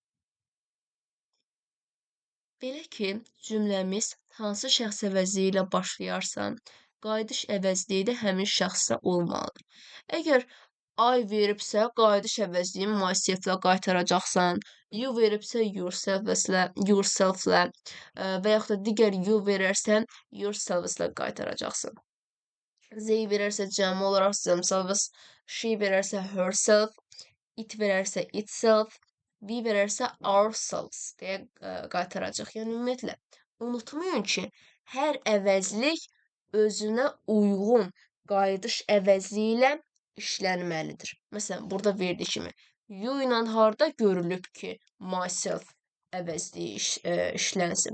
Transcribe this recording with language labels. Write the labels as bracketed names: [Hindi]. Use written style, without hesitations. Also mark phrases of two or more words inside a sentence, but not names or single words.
[Azerbaijani] Belə ki, cümləmiz hansı şəxs əvəzliyi ilə başlayarsa, qayıdış əvəzliyi də həmin şəxsdə olmalıdır. Əgər I veribsə, qayıdış əvəzliyi myself-lə qaytaracaqsan, you veribsə yourself-lə və yaxud da digər you verərsən, yourselves-lə qaytaracaqsan. They verərsə cəmi olaraq themselves, she verərsə herself, it verərsə itself, we verərsə ourselves deyə qaytaracaq. Yəni ümumiyyətlə unutmayın ki, hər əvəzlik özünə uyğun qayıdış əvəzliyi ilə işlənməlidir. Məsələn, burada verdiyi kimi you ilə harda görülüb ki, myself əvəzliyi işlənsin.